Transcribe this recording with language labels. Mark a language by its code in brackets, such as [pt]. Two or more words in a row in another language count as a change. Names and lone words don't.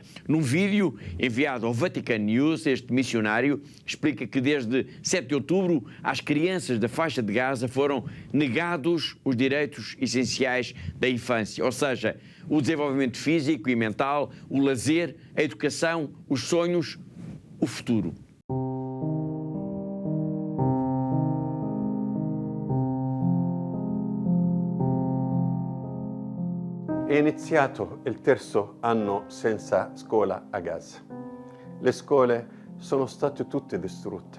[pt] Num vídeo enviado ao Vatican News, este missionário explica que desde 7 de outubro às crianças da faixa de Gaza foram negados os direitos essenciais da infância, ou seja, o desenvolvimento físico e mental, o lazer, a educação, os sonhos, o futuro. [it] È iniziato il terzo anno senza scuola a Gaza. Le scuole sono state tutte distrutte.